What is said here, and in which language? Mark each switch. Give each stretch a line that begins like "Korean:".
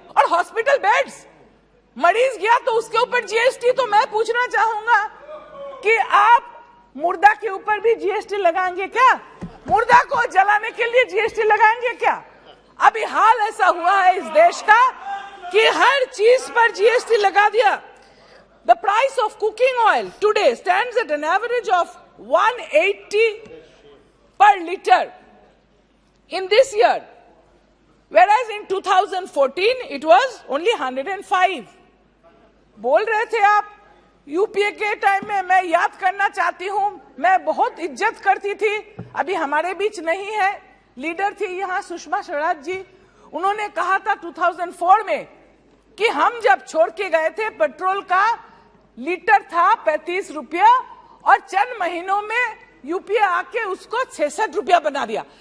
Hindi: और hospital beds मरीज गया तो उसके ऊपर जीएसटी, तो मैं पूछना चाहूंगा कि आप मुर्दा के ऊपर भी जीएसटी लगाएंगे क्या? मुर्दा को जलाने के लिए जीएसटी लगाएंगे क्या? अभी हाल ऐसा हुआ है इस देश का कि हर चीज पर जीएसटी लगा दिया।
English: The price of cooking oil today stands at an average of 180 per liter in this year, whereas in 2014 it was only 105.
Hindi: बोल रहे थे आप यूपीए के टाइम में, मैं याद करना चाहती हूँ, मैं बहुत इज्जत करती थी, अभी हमारे बीच नहीं है, लीडर थी यहाँ सुषमा स्वराज जी। उन्होंने कहा था 2004 में कि हम जब छोड़ के गए थे, पेट्रोल का लीटर था 35 रुपया और चंद महीनों में यूपीए आके उसको 66 रुपया बना दिया।